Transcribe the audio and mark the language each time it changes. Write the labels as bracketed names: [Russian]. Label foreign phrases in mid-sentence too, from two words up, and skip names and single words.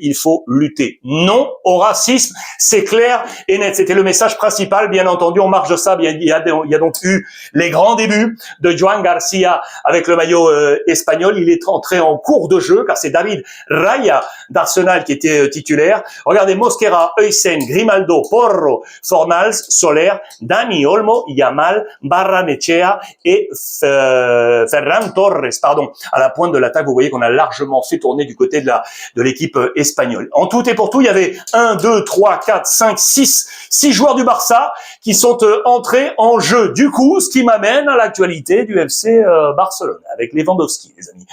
[French] Il faut lutter. Non au racisme. C'est clair et net. C'était le message principal, bien entendu. En marge de ça, il y a donc eu les grands débuts de Joan Garcia avec le maillot espagnol. Il est entré en cours de jeu, car c'est David Raya d'Arsenal qui était titulaire. Regardez, Mosquera, Heusen, Grimaldo, Porro, Fornals, Soler, Dani Olmo, Yamal, Barranechea et Ferran Torres, à la pointe de l'attaque. Vous voyez qu'on a largement fait tourner du côté de l'équipe espagnole. En tout et pour tout, il y avait 1, 2, 3, 4, 5, 6 joueurs du Barça qui sont entrés en jeu. Du coup, ce qui m'amène à l'actualité du FC Barcelone avec Lewandowski, les amis.